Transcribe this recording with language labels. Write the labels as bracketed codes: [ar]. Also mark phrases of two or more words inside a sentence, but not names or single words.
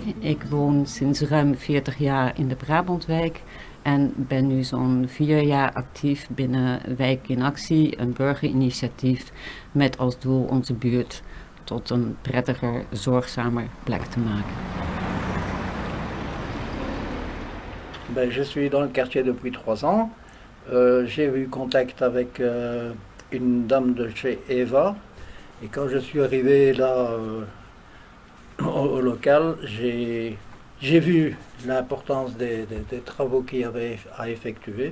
[nl] Ik woon sinds ruim 40 jaar in de Brabantwijk en ben nu zo'n 4 jaar actief binnen Wijk in Actie, een burgerinitiatief met als doel onze buurt tot een prettiger, zorgzamer plek te maken. [fr] Je suis dans le quartier depuis 3 ans. J'ai eu contact avec une dame de chez Eva. Et quand je suis arrivé là au local, j'ai vu l'importance des travaux qu'il y avait à effectuer.